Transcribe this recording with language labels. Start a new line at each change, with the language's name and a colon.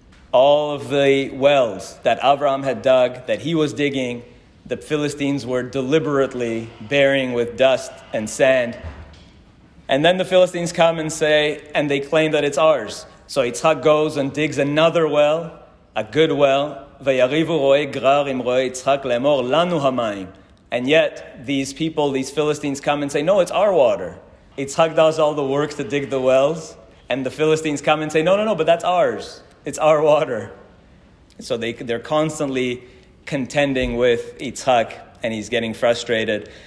English: All of the wells that Avraham had dug, that he was digging, the Philistines were deliberately burying with dust and sand. And then the Philistines come and say, and they claim that it's ours. So Yitzhak goes and digs another well, a good well.
Hebrew: ויריבו רועי גרר עם רועי יצחק לאמור לנו המים.
English: And yet, these people, these Philistines come and say, no, it's our water. Yitzhak does all the work to dig the wells, and the Philistines come and say, no, but that's ours. It's our water. So they're constantly contending with Yitzhak, and he's getting frustrated.